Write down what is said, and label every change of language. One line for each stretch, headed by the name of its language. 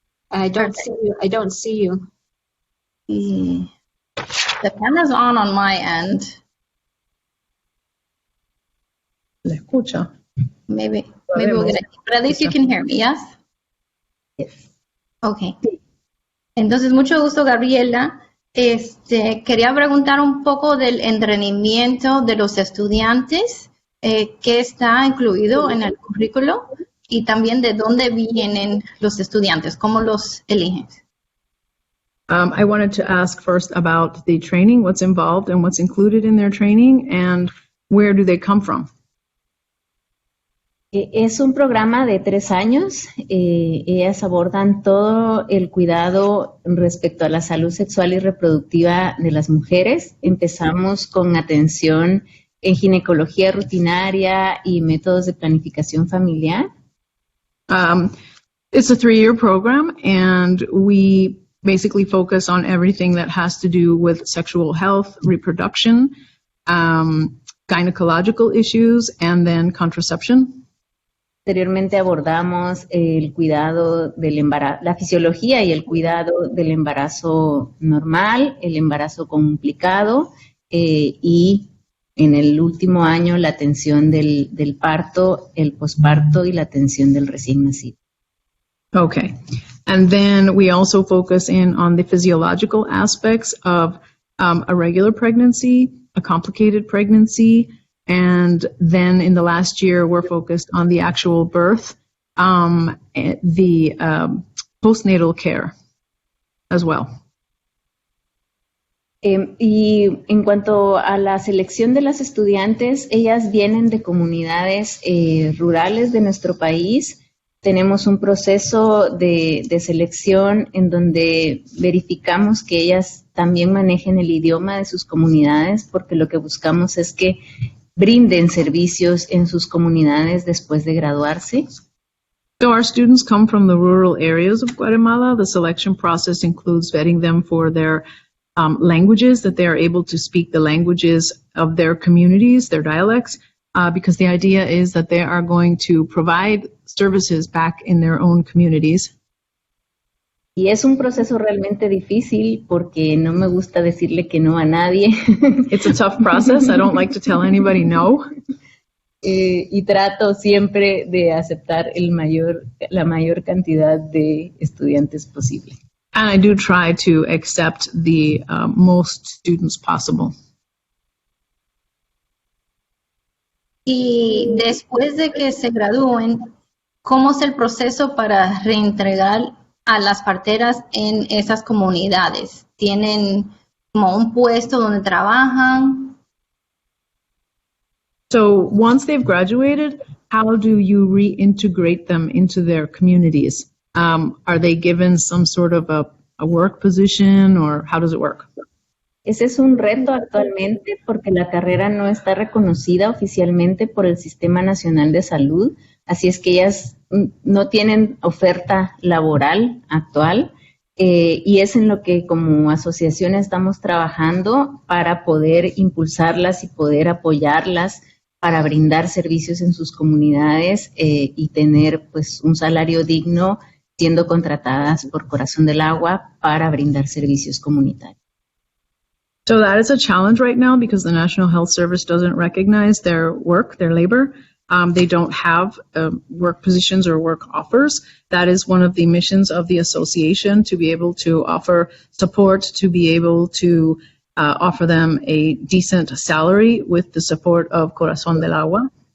English: I don't see you. The camera's on my end.
Spanish: Le escucha.
English: Maybe we'll get it. But at least you can hear me, yes? Yes. Okay.
Spanish: Entonces, mucho gusto, Gabriela. Quería preguntar un poco del entrenamiento de los estudiantes que está incluido en el currículo y también de dónde vienen los estudiantes, cómo los eligen.
English: I wanted to ask first about the training, what's involved and what's included in their training, and where do they come from?
Spanish: Es un programa de 3 años. Ellas abordan todo el cuidado respecto a la salud sexual y reproductiva de las mujeres. Empezamos con atención en ginecología rutinaria y métodos de planificación familiar.
English: It's a 3-year program, and we basically focus on everything that has to do with sexual health, reproduction, gynecological issues, and then contraception.
Spanish: Anteriormente abordamos el cuidado del embarazo, la fisiología y el cuidado del embarazo normal, el embarazo complicado y en el último año la atención del parto, el posparto y la atención del recién nacido.
English: Okay. And then we also focus in on the physiological aspects of a regular pregnancy, a complicated pregnancy, and then in the last year, we're focused on the actual birth, the postnatal care as well.
Spanish: Y en cuanto a la selección de las estudiantes, ellas vienen de comunidades rurales de nuestro país. Tenemos un proceso de selección en donde verificamos que ellas también manejen el idioma de sus comunidades, porque lo que buscamos es que brinden servicios en sus comunidades después de graduarse.
English: So our students come from the rural areas of Guatemala. The selection process includes vetting them for their languages, that they are able to speak the languages of their communities, their dialects, because the idea is that they are going to provide services back in their own communities.
Spanish: Y es un proceso realmente difícil porque no me gusta decirle que no a nadie.
English: It's a tough process. I don't like to tell anybody no.
Spanish: Y trato siempre de aceptar la mayor cantidad de estudiantes posible.
English: And I do try to accept the most students possible.
Spanish: Y después de que se gradúen, ¿cómo es el proceso para reentregar a las parteras en esas comunidades? ¿Tienen como un puesto donde trabajan?
English: So once they've graduated, how do you reintegrate them into their communities? Are they given some sort of a work position, or how does it work?
Spanish: Ese es un reto actualmente porque la carrera no está reconocida oficialmente por el Sistema Nacional de Salud, así es que ellas no tienen oferta laboral actual y es en lo que como asociación estamos trabajando para poder impulsarlas y poder apoyarlas para brindar servicios en sus comunidades y tener pues un salario digno siendo contratadas por Corazón del Agua para brindar servicios comunitarios.
English: So that is a challenge right now because the National Health Service doesn't recognize their work, their labor. They don't have work positions or work offers. That is one of the missions of the association, to be able to offer support, to be able to offer them a decent salary with the support of Corazón del Agua.